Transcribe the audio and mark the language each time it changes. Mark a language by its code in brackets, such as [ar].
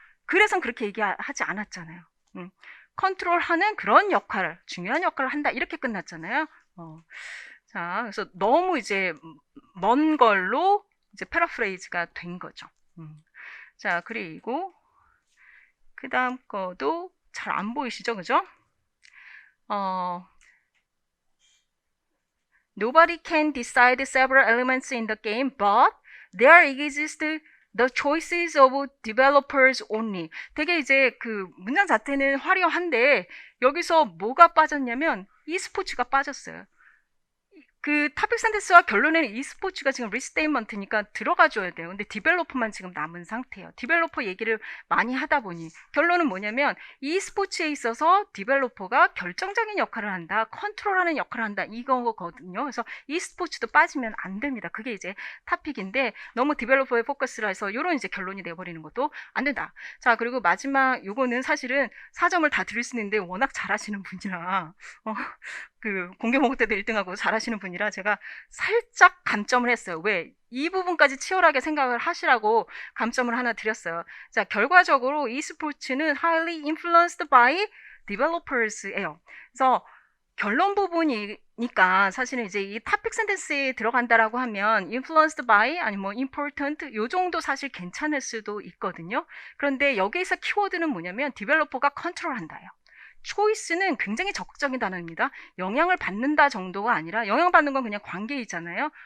[ko] 그래서 그렇게 얘기하지 않았잖아요. 컨트롤하는 그런 역할을, 중요한 역할을 한다 이렇게 끝났잖아요. 자, 그래서 너무 이제 먼 걸로 이제 패러프레이즈가 된 거죠. 자, 그리고 그 다음 거도 잘 안 보이시죠? 그죠? [en] Nobody can decide several elements in the game, but there exist the choices of developers only. [ko] 되게 이제 그 문장 자체는 화려한데 여기서 뭐가 빠졌냐면 e스포츠가 빠졌어요. 그 topic sentence와 결론에는 e스포츠가 지금 restatement니까 들어가줘야 돼요. 근데 디벨로퍼만 지금 남은 상태예요. 디벨로퍼 얘기를 많이 하다 보니 결론은 뭐냐면 e스포츠에 있어서 디벨로퍼가 결정적인 역할을 한다, 컨트롤하는 역할을 한다 이거거든요. 그래서 e스포츠도 빠지면 안 됩니다. 그게 이제 토픽인데 너무 디벨로퍼에 포커스를 해서 이런 이제 결론이 내버리는 것도 안 된다. 자, 그리고 마지막 요거는 사실은 4점을 다 드릴 수 있는데 워낙 잘하시는 분이라 그 공개 모국 때도 1등하고 잘하시는 분이라 제가 살짝 감점을 했어요. 왜? 이 부분까지 치열하게 생각을 하시라고 감점을 하나 드렸어요. 자, 결과적으로 e스포츠는 [en] highly influenced by developers [ko] 예요. 그래서 결론 부분이니까 사실은 이제 이 topic sentence에 들어간다라고 하면 [en] influenced by [ko] 아니면 뭐 important 요 정도 사실 괜찮을 수도 있거든요. 그런데 여기에서 키워드는 뭐냐면 디벨로퍼가 컨트롤한다예요. 초이스는 굉장히 적극적인 단어입니다. 영향을 받는다 정도가 아니라 영향받는 건 그냥 관계이잖아요.